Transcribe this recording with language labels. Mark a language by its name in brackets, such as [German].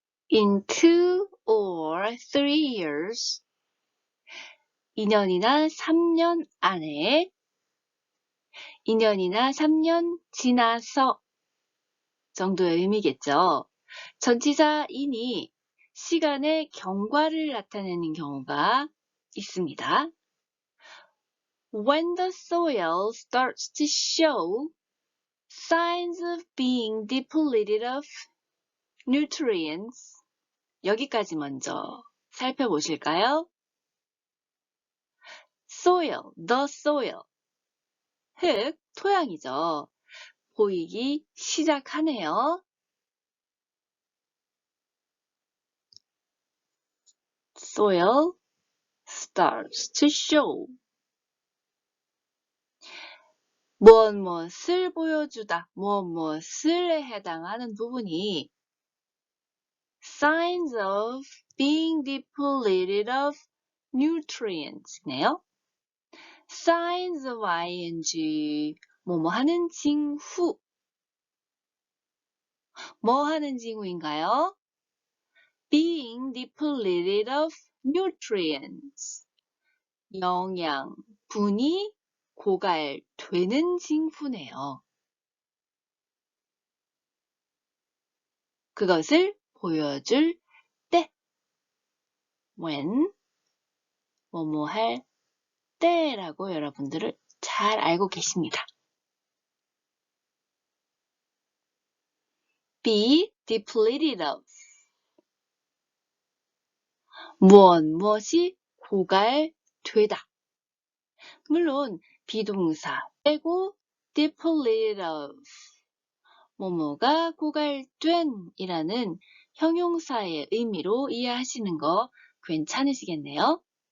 [English] in 2 or 3 years, [Korean] 2년이나 3년 안에, 2년이나 3년 지나서 정도의 의미겠죠. 전치사 in이 시간의 경과를 나타내는 경우가 있습니다. [English] When the soil starts to show signs of being depleted of nutrients, [Korean] 여기까지 먼저 살펴보실까요? [English] soil, the soil, [Korean] 흙, 토양이죠. 보이기 시작하네요. [English] soil starts to show. [Korean] 무엇을 보여주다, 무엇을에 해당하는 부분이 [English] signs of being depleted of nutrients [Korean] 네요. [English] signs of ing, [Korean] 뭐뭐 하는 징후. 뭐 하는 징후인가요? [English] being depleted of nutrients. [Korean] 영양분이 고갈되는 징후네요. 그것을 보여줄 때, when, 뭐뭐 할 때라고 여러분들을 잘 알고 계십니다. [English] be depleted of, [Korean] 무엇이 고갈되다. 물론 비동사 빼고 [English] depleted of, [Korean] 뭐뭐가 고갈된 이라는 형용사의 의미로 이해하시는 거 괜찮으시겠네요?